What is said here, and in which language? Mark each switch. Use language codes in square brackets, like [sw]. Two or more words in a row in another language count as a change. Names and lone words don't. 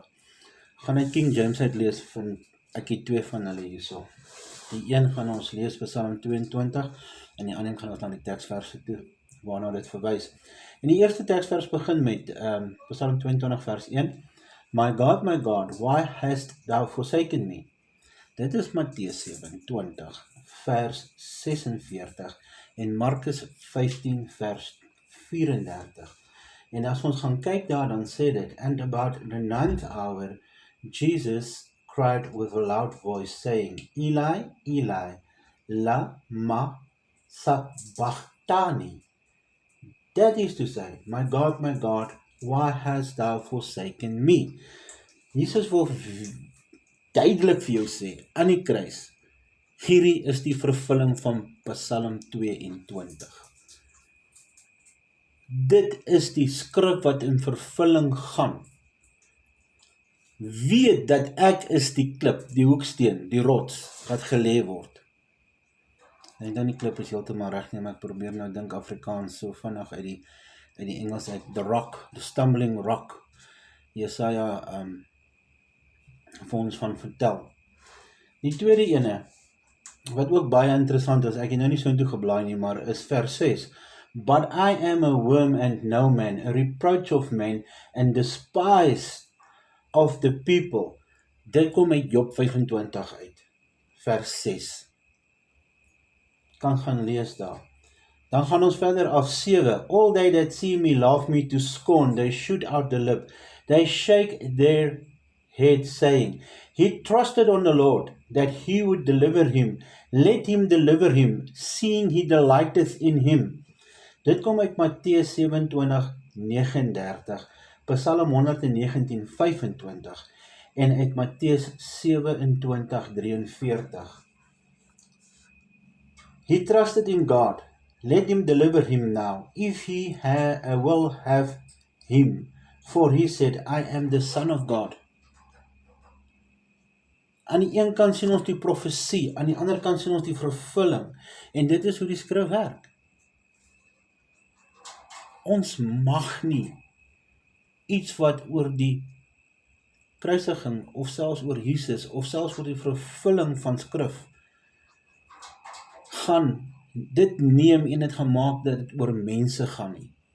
[af] Gaan uit King James uitlees, ek het twee van hulle hierso. Die een gaan ons lees Psalm 22, en die ander gaan ons na die teksverse toe, waarna dit verwys. En die eerste teksvers begin met Psalm 22 vers 1. [en] My God, why hast thou forsaken me? [af] Dit is Matteus 27 vers 46 en Markus 15 vers 34. En as ons gaan kyk daar, dan sê dit, [en] and about the 9th hour, Jesus cried with a loud voice, saying, [arc] אלי, אלי, למה שבקתני. [en] That is to say, my God, why hast thou forsaken me? [af] Jesus wil duidelik vir jou sê, aan die kruis, hierdie is die vervulling van Psalm 22. Dit is die skrif wat in vervulling gaan. Weet dat ek is die klip, die hoeksteen, die rots, wat gelê word. En dan die klip is heeltemal reg nie, maar ek probeer nou dink Afrikaans so vinnig uit die Engels uit, [en] the rock, the stumbling rock. [af] Jesaja vir ons van vertel. Die tweede ene, wat ook baie interessant is, ek het nou nie so toe geblaai nie, maar is vers 6. [en] But I am a worm and no man, a reproach of men, and despised of the people. [af] Dit kom uit Job 25 uit, vers 6. Kan gaan lees daar. Dan gaan ons verder af 7. [en] All they that see me laugh me to scorn, they shoot out the lip, they shake their head, saying, He trusted on the Lord, that he would deliver him. Let him deliver him, seeing he delighteth in him. [af] Dit kom uit Matteus 27:39, Psalm 119:25 en uit Matteus 27:43. [en] He trusted in God. Let him deliver him now, if he will have him. For he said, I am the Son of God. [af] Aan die een kant sien ons die profesie, aan die ander kant sien ons die vervulling. En dit is hoe die skrif werk. Ons mag nie iets wat oor die kruisiging, of selfs oor Jesus, of selfs oor die vervulling van skrif, gaan dit neem en dit gemaak dat dit oor mense gaan nie.